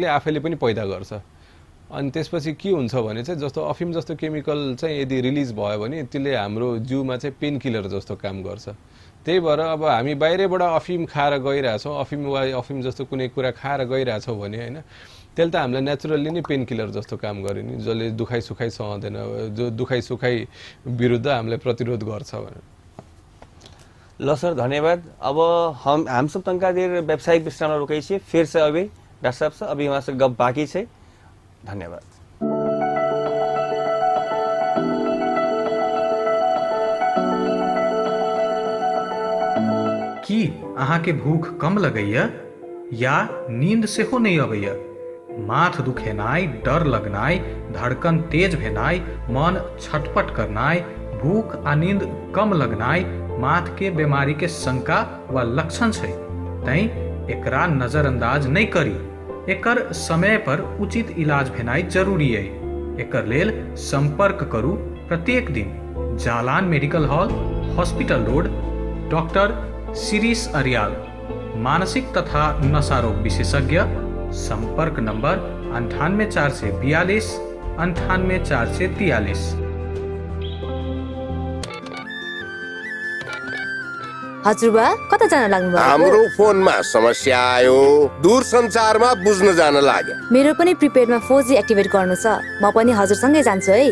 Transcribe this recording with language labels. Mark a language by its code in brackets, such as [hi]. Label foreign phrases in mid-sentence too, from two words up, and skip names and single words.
[ne] आफैले पनि पैदा गर्छ अनि त्यसपछि के हुन्छ भने चाहिँ जस्तो अफिम जस्तो केमिकल चाहिँ यदि रिलिज भयो भने त्यसले हाम्रो जिउमा चाहिँ [en] pain killer [ne] जस्तो काम गर्छ त्यही भएर अब हामी बाहिरबाट अफिम खाएर गइरहेछौँ अफिम वा अफिम जस्तो कुनै कुरा खाएर गइरहेछौँ भने होइन त्यसले त हामीलाई नेचुरल्ली नै [en] pain killer [ne] जस्तो काम गर्यो नि जसले दुखाइ सुखाइ सहँदैन जो दुखाइ सुखाइ विरुद्ध हामीलाई प्रतिरोध गर्छ भनेर [mai] ल सर धन्यवाद अब हम सब तनका देर व्यावसायिक विश्राम रुकै छियै फिर से अभी डॉक्टर साहब से अभी हमारे गप बाकी छै धन्यवाद की अहाँके भूख कम लगैया या नींद सेहो नहीं अबैया माथ दुखेनाइ डर लगनाइ धड़कन तेज भेनाइ मन छटपट करनाइ भूख आ नींद कम लगनाइ माथ के बीमारी के शंका वा लक्षण छै तैं एकरा नजरअंदाज नहीं करी एकर समय पर उचित इलाज भेनाइ जरूरी है एकर लेल संपर्क करू प्रत्येक दिन जालान मेडिकल हॉल हॉस्पिटल रोड डॉक्टर शिरीष अर्याल, मानसिक तथा नशा रोग विशेषज्ञ। संपर्क नंबर 98 442 98 443। [ne] हजुरबा कता जान लाग्नु भएको? हाम्रो फोनमा समस्या आयो, दूरसञ्चारमा बुझ्न जान लाग्यो। मेरो पनि प्रिपेडमा 4G एक्टिभेट गर्नु छ। म पनि हजुरसँगै जान्छु है।